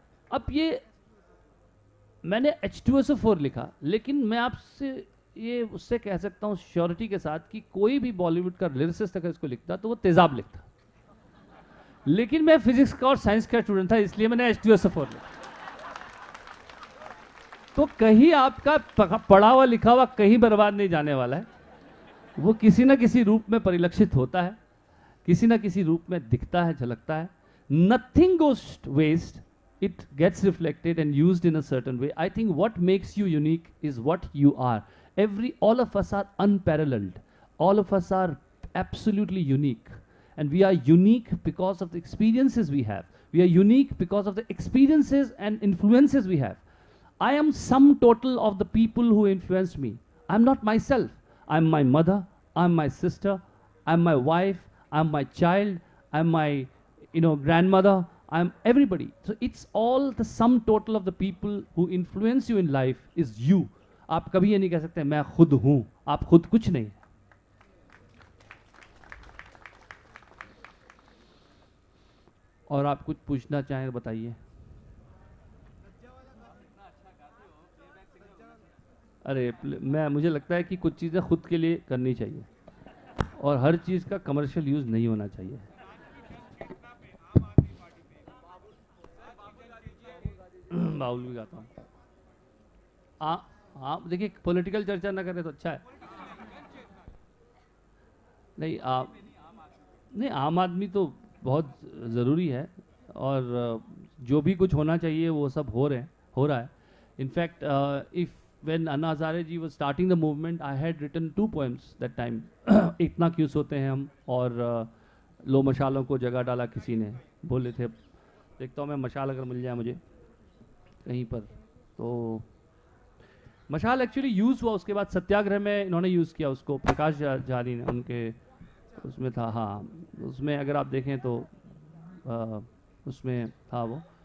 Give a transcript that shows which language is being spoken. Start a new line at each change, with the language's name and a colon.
Hindi: अब ये मैंने H2SO4 लिखा, लेकिन मैं आपसे ये उससे कह सकता हूँ श्योरिटी के साथ कि कोई भी बॉलीवुड का लिरिसिस्ट अगर इसको लिखता तो वो तेजाब लिखता, लेकिन मैं फिजिक्स का और साइंस का स्टूडेंट था इसलिए मैंने H2SO4 लिखा। तो कहीं आपका पढ़ा हुआ लिखा हुआ कहीं बर्बाद नहीं जाने वाला है, वो किसी ना किसी रूप में परिलक्षित होता है, किसी ना किसी रूप में दिखता है, झलकता है.
English: Nothing goes waste. It gets reflected and used in a certain way. I think what makes you unique is what you are. All of us are unparalleled. All of us are absolutely unique. And we are unique because of the experiences we have. We are unique because of the experiences and influences we have. I am sum total of the people who influenced me. I'm not myself. I'm my mother, I'm my sister, I'm my wife, I'm my child, I'm my grandmother, I'm everybody. So it's all the sum total of the people who influence you in life is you.
Hindi: आप कभी ये नहीं कह सकते मैं खुद हूं, आप खुद कुछ नहीं. और आप कुछ पूछना चाहें बताइए. अरे मुझे लगता है कि कुछ चीज़ें खुद के लिए करनी चाहिए और हर चीज़ का कमर्शियल यूज़ नहीं होना चाहिए. बाउल भी गाता हूँ. हाँ देखिए, पॉलिटिकल चर्चा ना करें तो अच्छा है. नहीं आम आदमी तो बहुत ज़रूरी है और जो भी कुछ होना चाहिए वो सब हो रहा है.
English: In fact if when Anna Hazare ji was starting the movement, I had written 2 poems that time.
Hindi: इतना क्यों सोते हैं हम और लो मशालों को जगा डाला किसी ने, बोले थे. देखता हूँ मैं मशाल अगर मिल जाए मुझे कहीं पर. तो मशाल एक्चुअली यूज़ हुआ, उसके बाद सत्याग्रह में इन्होंने यूज़ किया उसको. प्रकाश झारी ने उनके उसमें था. हाँ, उसमें अगर आप देखें तो उसमें था वो.